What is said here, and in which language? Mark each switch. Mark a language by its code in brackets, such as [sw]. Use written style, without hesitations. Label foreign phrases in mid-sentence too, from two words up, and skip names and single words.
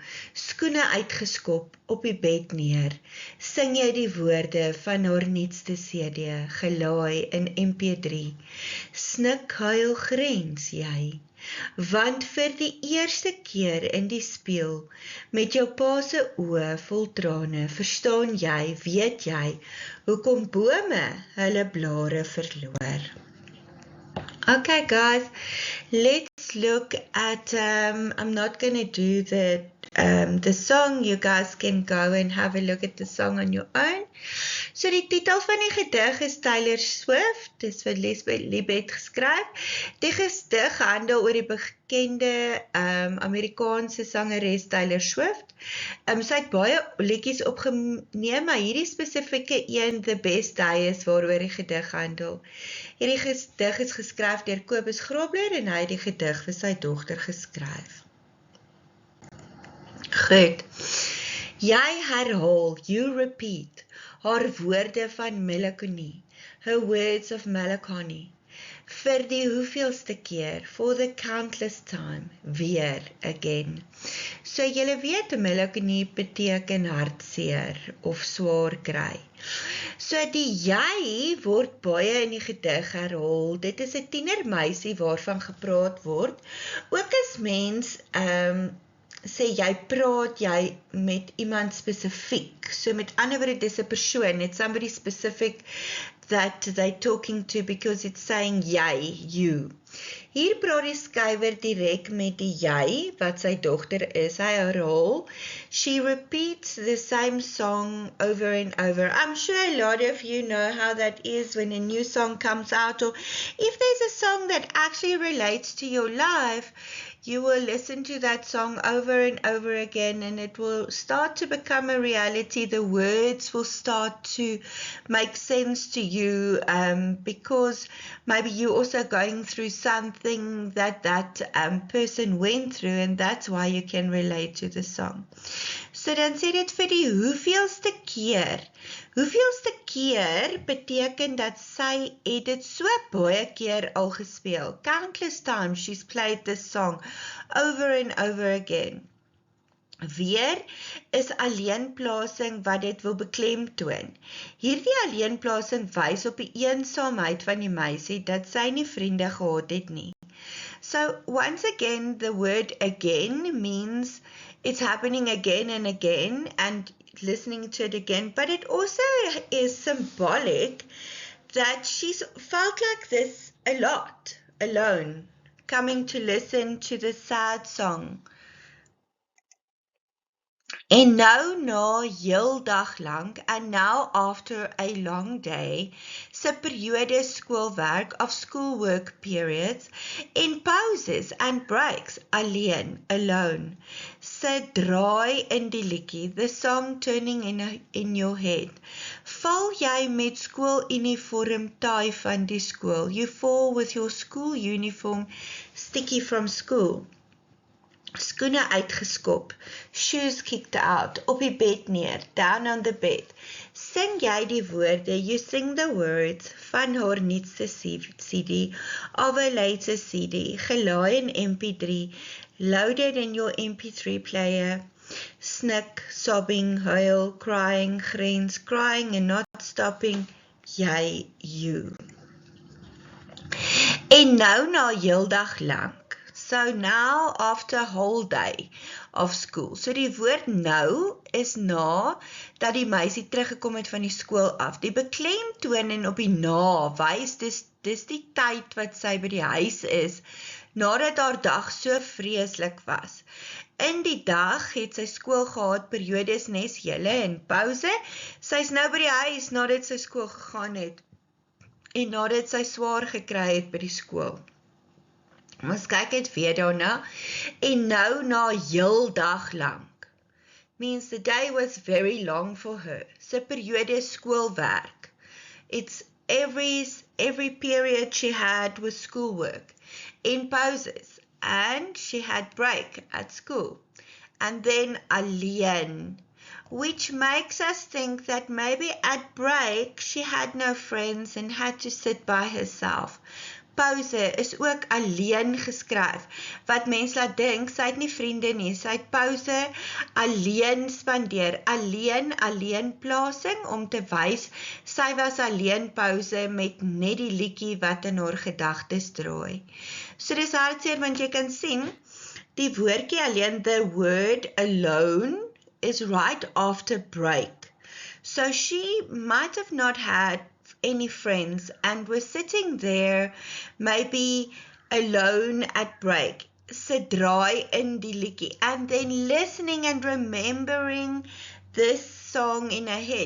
[af] skoene uitgeskop op die bed neer sing jy die woorde van haar nuutste CD gelaai in MP3 snik huil grens jy want vir die eerste keer in die spieël met jou pa se oë vol trane verstaan jy, weet jy hoekom bome hulle blare verloor. [en] Okay guys, let's look at I'm not going to do the song. You guys can go and have a look at the song on your own. [af] So die titel van die gedig is Taylor Swift, dis vir Libet geskryf. Die gedig handel oor die bekende Amerikaanse sangeres Taylor Swift. Sy het baie liedjies opgeneem, maar hierdie spesifieke een, The Best Day, is waaroor die gedig handel. Hierdie gedig is geskryf deur Kobus Grobler en hy het die gedig vir sy dogter geskryf. Goed. Jy herhaal, [en] you repeat, [af] haar woorde van melankolie, [en] her words of melancholy, [af] vir die hoeveelste keer, [en] for the countless time, weer, again. [af] So julle weet, melankolie beteken hartseer of swaar kry. So die jy word baie in die gedig herhaal, dit is 'n tienermeisie waarvan gepraat word, ook as mens, sê jy praat jy met iemand spesifiek. So met ander woorde, dis 'n persoon, [en] it's somebody specific that they're talking to because it's saying jy, you. [af] Hier praat die skrywer direk met die jy, wat sy dogter is. Hy herhaal, [en] she repeats the same song over and over. I'm sure a lot of you know how that is when a new song comes out, or if there's a song that actually relates to your life, you will listen to that song over and over again and it will start to become a reality. The words will start to make sense to you because maybe you're also going through something that person went through and that's why you can relate to the song. [af] So dan sê dit vir die hoeveelste keer. Hoeveelste keer beteken dat sy het dit so baie keer al gespeel. [en] Countless times she's played this song over and over again. [af] Weer is alleenplasing wat dit wil beklemtoon. Hierdie alleenplasing wys op die eensaamheid van die meisie dat sy nie vriende gehad het nie. [en] So once again, the word again means it's happening again and listening to it again, but it also is symbolic that she's felt like this a lot, alone, coming to listen to the sad song. [af] En nou na heel dag lank, [en] and now after a long day, [af] se periode skoolwerk of [en] schoolwork periods, [af] en pauses [en] and breaks, [af] alleen, alone, se draai in die liedjie, [en] the song turning in your head, [af] val jy met skooluniform taai van die skool, [en] you fall with your school uniform sticky from school. [af] Skoene uitgeskop, [en] shoes kicked out, [af] op die bed neer, [en] down on the bed. [af] Sing jy die woorde, [en] you sing the words, [af] van haar nuutste CD, [en] of a later CD, [af] gelaai in MP3, [en] loaded in your MP3 player, snik, sobbing, huil, crying, grens, crying and not stopping, [af] jy, you. En nou na heel dag lank, [en] so now after a whole day of school. [af] So die woord nou is na dat die meisie teruggekom het van die skool af. Die beklemtoning op die na wys dis die tyd wat sy by die huis is nadat haar dag so vreeslik was. In die dag het sy skool gehad, periodes nes hele en pause. Sy's nou by die huis nadat sy skool gegaan het en nadat sy swaar gekry het by die skool. Ons kyk het weer daarna, en nou na heel dag lank, [en] means the day was very long for her. [af] Sy periode skoolwerk. [en] It's every period she had was schoolwork, in pauses, and she had break at school, and then alleen, which makes us think that maybe at break she had no friends and had to sit by herself. [af] Pause is ook alleen geskryf, wat mens laat dink, sy het nie vriende nie, sy het pause alleen spandeer, alleenplasing, om te wys, sy was alleen pause met net die liedjie wat in haar gedagtes draai. So dis hartseer, want jy kan sien, die woordjie alleen, [en] the word alone, is right after break. So she might have not had any friends and was sitting there maybe alone at break, [af] se draai in die liedjie, [en] and then listening and remembering this song in her head.